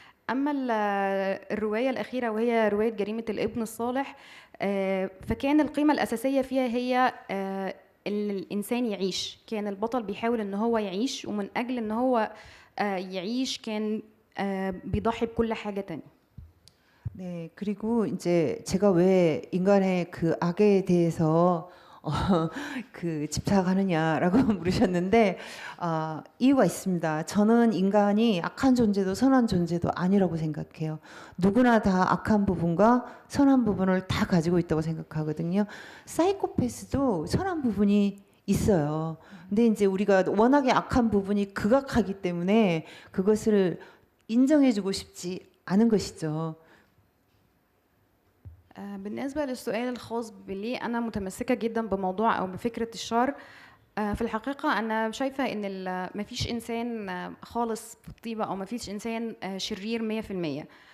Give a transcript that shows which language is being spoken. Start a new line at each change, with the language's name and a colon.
Arabic: أما الرواية الأخيرة وهي رواية جريمة الابن الصالح، فكان القيمة الأساسية فيها هي إن الإنسان يعيش. كان البطل بيحاول إن هو يعيش، ومن أجل إن هو يعيش كان بيضحي بكل حاجة تانية.
Korean: 네, 그리고 이제 제가 왜 인간의 그 악에 대해서 그 집착하느냐라고 물으셨는데 이유가 있습니다. 저는 인간이 악한 존재도 선한 존재도 아니라고 생각해요. 누구나 다 악한 부분과 선한 부분을 다 가지고 있다고 생각하거든요. 사이코패스도 선한 부분이 있어요. 근데 이제 우리가 워낙에 악한 부분이 극악하기 때문에 그것을 인정해주고 싶지 않은 것이죠.
Arabic: بالنسبة للسؤال الخاص بليه أنا متمسكة جدا بموضوع أو بفكرة الشر، في الحقيقة أنا شايفة إن مفيش إنسان خالص بالطيبة أو مفيش إنسان شرير 100%.